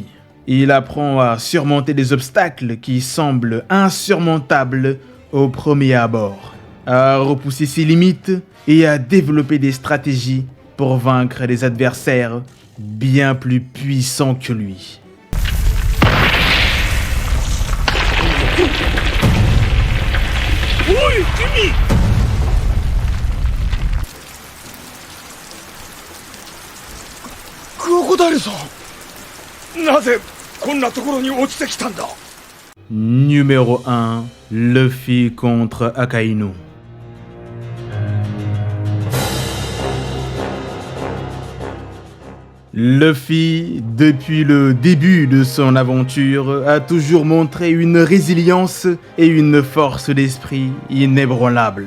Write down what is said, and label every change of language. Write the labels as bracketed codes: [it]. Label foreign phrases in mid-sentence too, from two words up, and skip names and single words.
[fr] Il apprend à surmonter des obstacles qui semblent insurmontables au premier abord, à repousser ses limites et à développer des stratégies pour vaincre des adversaires bien plus puissants que lui. [ja] おい、君! クロコダイルさん、なぜこんなところに落ちてきたんだ? [fr] Numéro 1, Luffy contre Akainu. Luffy, depuis le début de son aventure, a toujours montré une résilience et une force d'esprit inébranlables.